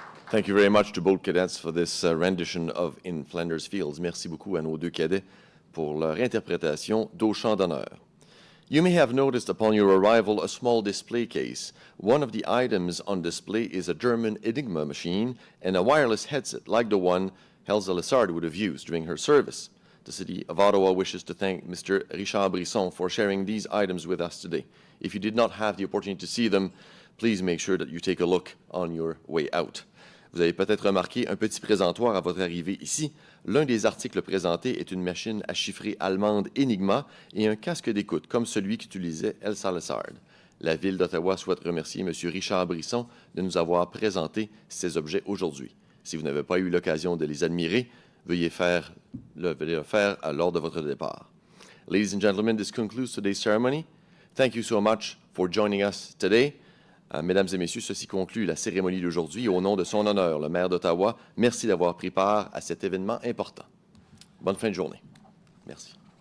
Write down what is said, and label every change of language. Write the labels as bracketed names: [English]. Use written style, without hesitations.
[English] Thank you very much to both cadets for this rendition of In Flanders Fields. [French] Merci beaucoup à nos deux cadets pour leur interprétation d'Au Chant d'honneur. [English] You may have noticed upon your arrival a small display case. One of the items on display is a German Enigma machine and a wireless headset like the one Elsa Lessard would have used during her service. The City of Ottawa wishes to thank Mr. Richard Brisson for sharing these items with us today. If you did not have the opportunity to see them, please make sure that you take a look on your way out. [French] Vous avez peut-être remarqué un petit présentoir à votre arrivée ici. L'un des articles présentés est une machine à chiffrer allemande Enigma et un casque d'écoute comme celui qu'utilisait Elsa Lessard. La Ville d'Ottawa souhaite remercier M. Richard Brisson de nous avoir présenté ces objets aujourd'hui. Si vous n'avez pas eu l'occasion de les admirer, veuillez le faire lors de votre départ. [English] Ladies and gentlemen, this concludes today's ceremony. Thank you so much for joining us today. [French] Mesdames et messieurs, ceci conclut la cérémonie d'aujourd'hui. Au nom de son honneur, le maire d'Ottawa, merci d'avoir pris part à cet événement important. Bonne fin de journée. Merci.